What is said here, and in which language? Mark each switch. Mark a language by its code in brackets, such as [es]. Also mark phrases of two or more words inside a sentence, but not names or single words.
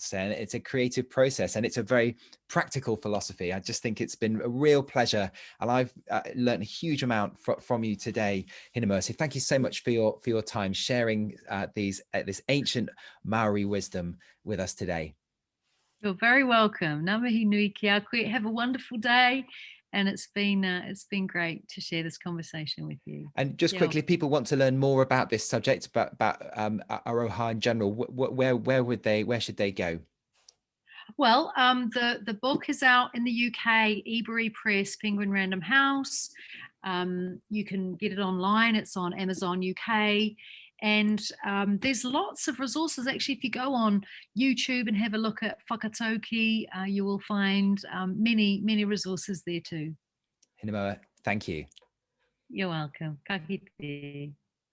[en] So it's a creative process, and it's a very practical philosophy. I just think it's been a real pleasure, and I've learned a huge amount from you today, Hinemoa. So thank you so much for your time sharing this ancient Maori wisdom with us today. You're very welcome. [mi] Ngā mihi nui ki a koe. [en] Have a wonderful day. And it's been great to share this conversation with you. And just quickly, if people want to learn more about this subject, about Aroha in general, where should they go? Well, the book is out in the UK, Ebury Press, Penguin Random House. You can get it online. It's on Amazon UK. And there's lots of resources. Actually, if you go on YouTube and have a look at whakataukī, you will find many resources there too. Hinemoa, thank you. You're welcome. [mi] Ka kite.